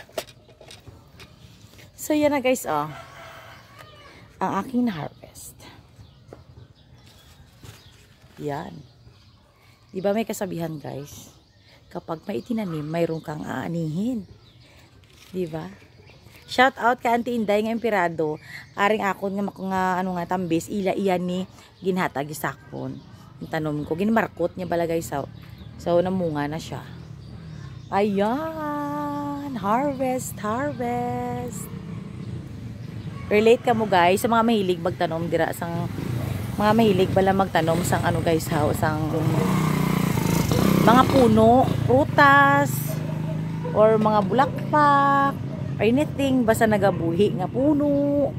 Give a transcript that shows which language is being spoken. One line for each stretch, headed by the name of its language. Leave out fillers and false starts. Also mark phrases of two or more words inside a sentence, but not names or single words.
Filipino: So yan na guys ang aking na-harvest. Yan. Diba may kasabihan guys? Kapag may itinanim, mayroon kang aanihin. Diba?
Hiligaynon: Shout out ka Auntie Inday nga Emperado. Aring akon nga tambis ila iyan ni ginhatag isakon. Yung tanom ko ginmarkot niya balagay sa namunga na siya.
Filipino: Ayan, harvest.
Hiligaynon: Relate ka mo guys sa mga mahilig magtanom dira sang mga mahilig bala magtanom sang guys sang mga puno, prutas, or mga bulaklak,
English: or anything,
Hiligaynon: basta nagabuhi nga puno.